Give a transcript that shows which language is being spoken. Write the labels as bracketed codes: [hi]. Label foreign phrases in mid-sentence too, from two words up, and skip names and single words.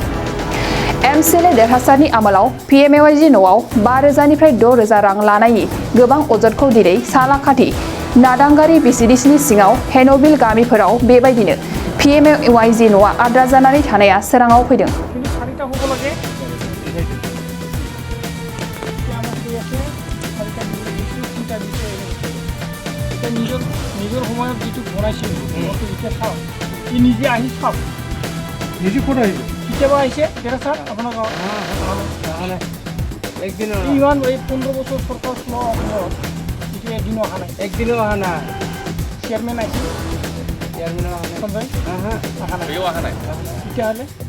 [brx] MCLA देरहासारनि आमोलाव PMAYG न'आव 5,000 निफ्राय 6,000 रां लानायनि गोबां अजदखौ दिनै सालाकाथि नादांगारि BCDCनि सिङाव हेन'बिल गामिफोराव बेबायदिनो PMAYG न'आ आद्रा जानानै थानाया सोराङाव फैदों। [as] নিজৰ সময়ত যিটো বনাইছিল এতিয়া চাওক ই নিজে আহি চাওক নিজে ক'ত আহিব কেতিয়াবা আহিছে তেৰা ছাৰ আপোনাৰ একদিন ইমান এই 15 বছৰ চৰকাৰ এইটো একদিনো অহা নাই চেয়াৰমেন আহিছে অহা নাই তেতিয়াহ'লে